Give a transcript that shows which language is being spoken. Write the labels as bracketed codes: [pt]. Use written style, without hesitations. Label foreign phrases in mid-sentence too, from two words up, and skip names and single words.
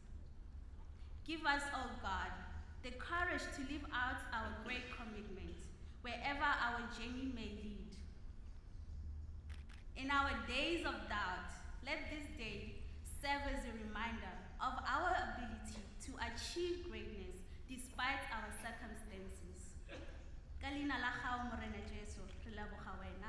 [en] Give us, O God, the courage to live out our great commitment, wherever our journey may lead. In our days of doubt, let this day serve as a reminder of our ability to achieve greatness despite our circumstances. [tn] Ka leina la gago Morena Jesu, re leboga wena.